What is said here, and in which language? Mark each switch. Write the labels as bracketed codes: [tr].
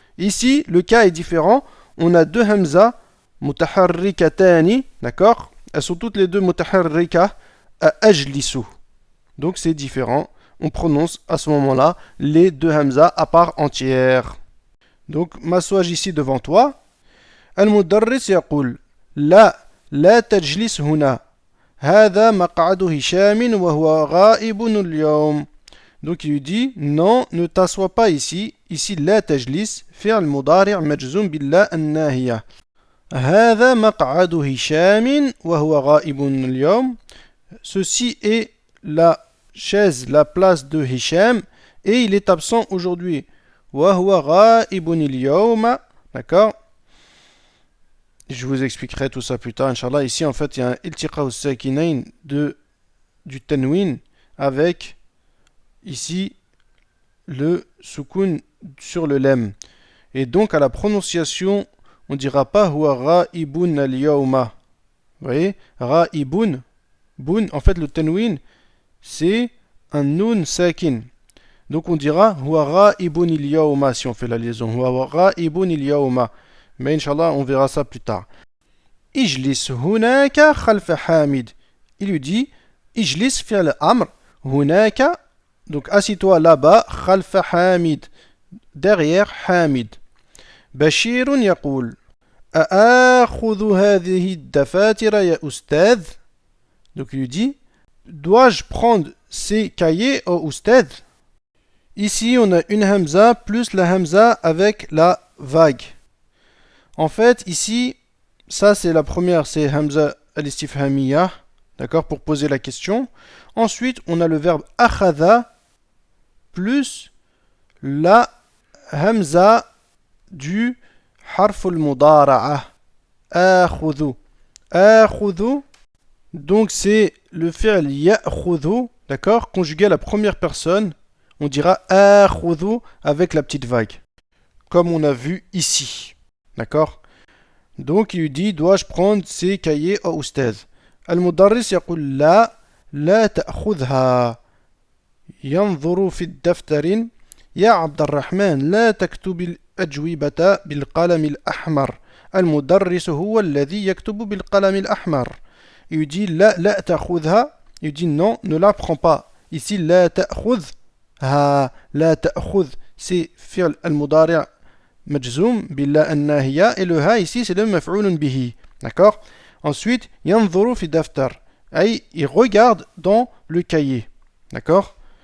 [fr] Ici, le cas est différent. On a deux hamza mutaharrikatani, d'accord? Elles sont toutes les deux mutaharrika à ajlisu. Donc c'est différent. On prononce à ce moment-là les deux hamza à part entière. Donc m'assois ici devant toi. [ar] Al-mudarris yaqul la tajlis huna. هذا مقعد هشام وهو غائب اليوم. [fr] Donc il lui dit non, ne t'assois pas ici. [ar] Ici la tajlis fi'l mudari' majzum billah an-nahiya. هذا مقعد هشام وهو غائب اليوم. [fr] Ceci est la chaise, la place de Hisham et il est absent aujourd'hui. [ar] وهو غائب اليوم. D'accord? [fr] Je vous expliquerai tout ça plus tard, Inch'Allah. Ici, en fait, il y a un iltiqa al-sakinayn du tanwin avec, ici, le soukoun sur le lem. Et donc, à la prononciation, on ne dira pas [ar] huwa ra'ibun al-yawma. [fr] Vous voyez? Ra'ibun. Bun, en fait, le tanwin, c'est un nun sakin. Donc, on dira [ar] huwa ra'ibun al-yawma [fr] si on fait la liaison. [ar] Huwa ra'ibun al-yawma. [fr] Mais Inch'Allah, on verra ça plus tard. [ar] Ijlis hunaka khalfa Hamid. [fr] Il lui dit [ar] Ijlis fi'l amr hunaka. [fr] Donc assis-toi là-bas [ar] khalfa Hamid. [fr] Derrière Hamid. [ar] Bashir yaqul أآخذ هذه الدفاتر يا أستاذ. [fr] Donc il lui dit dois-je prendre ces cahiers au Oustad? Ici on a une hamza plus la hamza avec la vague. En fait, ici, ça c'est la première, c'est Hamza al-istifhamiyya, d'accord, pour poser la question. Ensuite, on a le verbe akhadha plus la Hamza du harf al-mudara'a. Akhudhu. Akhudhu, donc c'est le fi'l ya'khudhu, d'accord, conjugué à la première personne. On dira akhudhu avec la petite vague, comme on a vu ici. D'accord? Donc il lui dit dois-je prendre ces cahiers au Oustaz? [ar] Al-Mudarris يقول لا تأخذها ينظر في الدفتر يا عبد الرحمن لا تكتب الأجوبة بالقلم الأحمر المدرس هو الذي يكتب بالقلم الأحمر. [fr] Il lui dit [ar] لا تأخذها. [fr] Il lui dit non, ne la prends pas. [ar] Ici لا تأخذها. لا تأخذ c'est fi'l al-mudari' [fr] majzoum billah an-nahiya, et le ha ici c'est le maf'oulun bihi. D'accord? Ensuite, [ar] yanzuru fi daftar, [fr] il regarde dans le cahier. D'accord?